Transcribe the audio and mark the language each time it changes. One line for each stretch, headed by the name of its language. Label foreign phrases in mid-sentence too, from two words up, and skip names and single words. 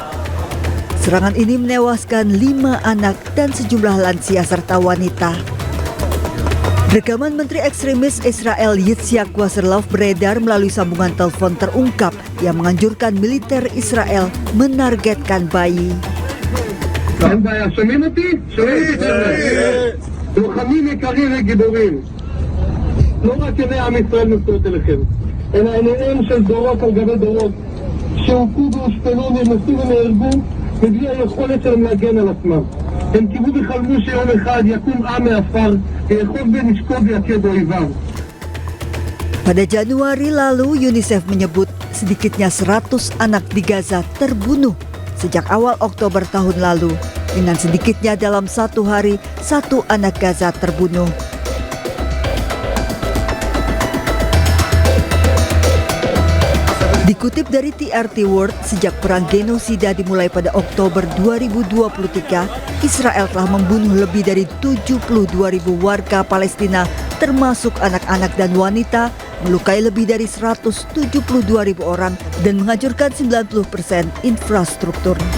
Indonesian: Serangan ini menewaskan 5 anak dan sejumlah lansia serta wanita. Rekaman Menteri Ekstremis Israel Yitzhak Wasserlauf beredar melalui sambungan telepon terungkap yang menganjurkan militer Israel menargetkan bayi.
Hebrew: לוחמים יקרים וגיבורים, לא רק עיני עם ישראל נשואות אליכם, אלא עיניהם של דורות על גבי דורות שהוכו והושפלו, נרמסו ונהרגו מבלי היכולת שלהם להגן על עצמם. הם קיוו וחלמו שיום אחד יקום עם מעפר ויאחוז בנשקו ויכה באויביו.
Indonesian: Pada Januari lalu, UNICEF menyebut sedikitnya 100 anak di Gaza terbunuh sejak awal Oktober tahun lalu. Dengan sedikitnya dalam 1 hari, 1 anak Gaza terbunuh. Dikutip dari TRT World, sejak perang genosida dimulai pada Oktober 2023, Israel telah membunuh lebih dari 72.000 warga Palestina, termasuk anak-anak dan wanita, melukai lebih dari 172.000 orang, dan menghancurkan 90% infrastruktur.